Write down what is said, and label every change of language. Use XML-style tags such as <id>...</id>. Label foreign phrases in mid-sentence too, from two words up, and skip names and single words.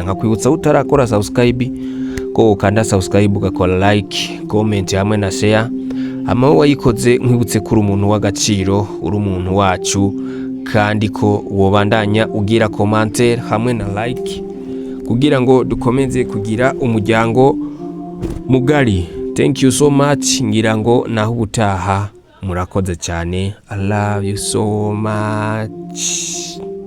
<rn>Nkakwibutsa utarakora subscribe ko ukanda subscribe, ugakora like, comment hamwe na share. Ama wayikoze nkwibutse kuri umuntu w'agaciro, uri umuntu wacu, kandi ko wobandanya ugira commentaire hamwe na like kugira ngo dukomeze kugira umuryango mugari.</rn> <en>Thank you so much.</en> <rn>Ngira ngo naho ubutaha, murakoze cyane.</rn> <en>I love you so much.</en>